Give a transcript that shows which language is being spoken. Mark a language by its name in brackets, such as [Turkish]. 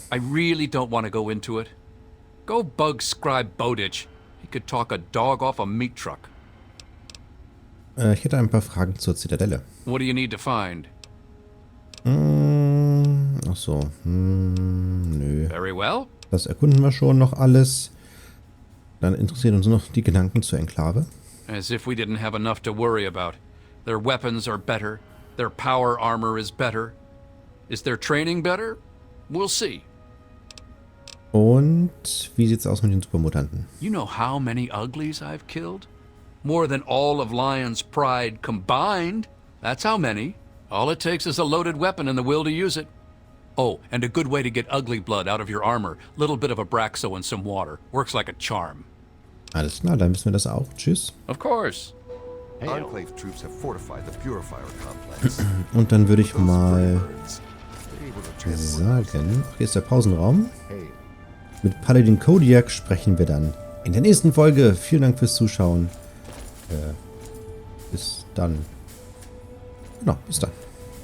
[English] I really don't want to go into it. Go bug Scribe Bowditch. He could talk a dog off a meat truck. [German] Ich hätte ein paar Fragen zur Zitadelle. [English] What do you need to find? [German] Ach so. Nö. [English] Very well. [German] Das erkunden wir schon noch alles. Dann interessieren uns noch die Gedanken zur Enklave. [English] As if we didn't have enough to worry about. Their weapons are better. Their power armor is better. Is their training better? We'll see. [German] Und wie sieht's aus mit den Supermutanten? [English] You know how many uglies I've killed? More than all of Lion's pride combined. That's how many. All it takes is a loaded weapon and the will to use it. Oh, and a good way to get ugly blood out of your armor. Little bit of Abraxo and some water. Works like a charm. [German] Alles klar, dann wissen wir das auch. Tschüss. [English] Of course. Enclave troops have fortified the Purifier complex. [German] Und dann würde ich [English] Those [German] mal [English] birds, they're able to transport [German] sagen, hier ist der Pausenraum. [English] Hey, [German] Mit Paladin Kodiak sprechen wir dann in der nächsten Folge. Vielen Dank fürs Zuschauen. Bis dann. Genau, bis dann.